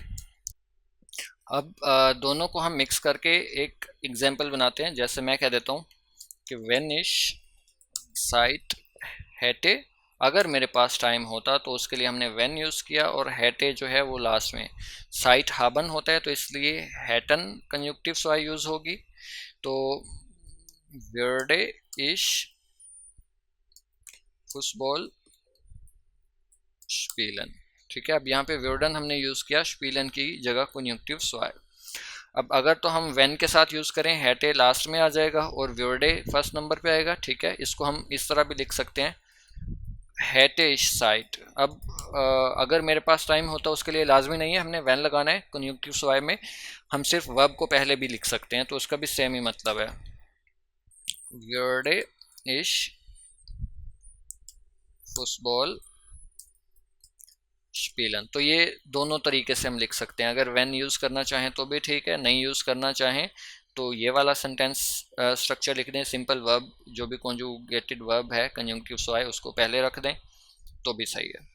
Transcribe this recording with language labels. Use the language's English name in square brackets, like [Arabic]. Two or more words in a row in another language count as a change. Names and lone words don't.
[Urdu] اب دونوں کو ہم مکس کر کے ایک ایگزامپل بناتے ہیں. جیسے میں کہہ دیتا ہوں کہ [German] wenn ich Zeit hätte, [Urdu] اگر میرے پاس ٹائم ہوتا، تو اس کے لیے ہم نے وین یوز کیا، اور ہیٹے جو ہے وہ لاسٹ میں. [German] Zeit haben [Urdu] ہوتا ہے تو اس لیے [German] hätten Konjunktiv zwei [Urdu] یوز ہوگی. [German] तो würde ich Fußball spielen. [Urdu] ٹھیک ہے، اب یہاں پہ ورڈن ہم نے یوز کیا شپیلن کی جگہ [German] Konjunktiv zwei. [Urdu] اب اگر تو ہم وین کے ساتھ یوز کریں، ہیٹے لاسٹ میں آ جائے گا اور ورڈے [English] first number [Urdu] پہ آئے گا. ٹھیک ہے، اس کو ہم اس طرح بھی لکھ سکتے ہیں, [German] hätt ich Zeit. [Urdu] اب اگر میرے پاس ٹائم ہوتا، اس کے لیے لازمی نہیں ہے ہم نے وین لگانا ہے [German] Konjunktiv zwei [Urdu] میں، ہم صرف ورب کو پہلے بھی لکھ سکتے ہیں، تو اس کا بھی سیم ہی مطلب ہے, [German] würde ich Fußball spielen. [Urdu] تو یہ دونوں طریقے سے ہم لکھ سکتے ہیں، اگر وین یوز کرنا چاہیں تو بھی ٹھیک ہے، نہیں یوز کرنا چاہیں تو یہ والا [English] sentence structure [Urdu] لکھ دیں, [English] simple verb [Urdu] جو بھی [English] conjugated verb [Urdu] ہے [German] Konjunktiv zwei [Urdu] اس کو پہلے رکھ دیں تو بھی صحیح ہے.